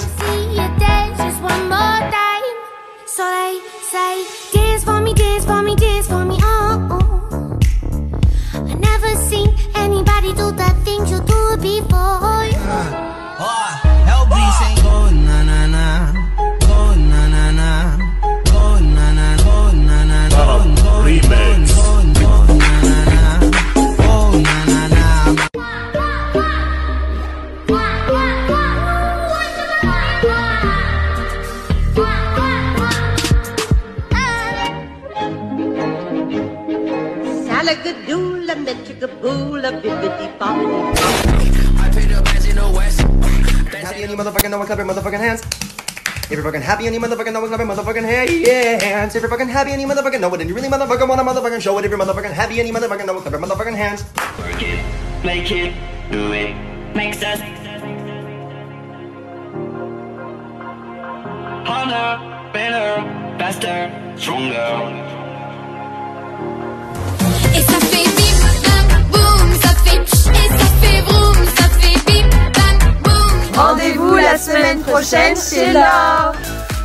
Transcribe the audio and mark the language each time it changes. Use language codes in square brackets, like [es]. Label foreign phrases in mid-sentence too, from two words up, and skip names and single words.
[en] See you dance just one more time. So they say, dance for me, dance for me, dance for me, oh, oh. I never seen anybody do the things you do before. LB saying go na na na, go na na na, go na na, go na na, go na na, remix. Go na na na, go na na na. Salagadoola, metricaboola, bibbidi bobbidi. I paid the bands in the west. Happy any motherfucking know, clap your motherfucking hands. If you're fucking happy any motherfucking know, clap your motherfucking hands. If you're fucking happy any motherfucking know it, and you really motherfucking wanna motherfucking show it. If you're motherfucking happy any motherfucking know, clap your motherfucking hands. Work it, make it, do it, makes us harder, better, faster, stronger. [fr] Et ça fait bip, bam, boum, ça fait pch, et ça fait vroom, ça fait bip, bam, boum. Rendez-vous la semaine prochaine chez Laure.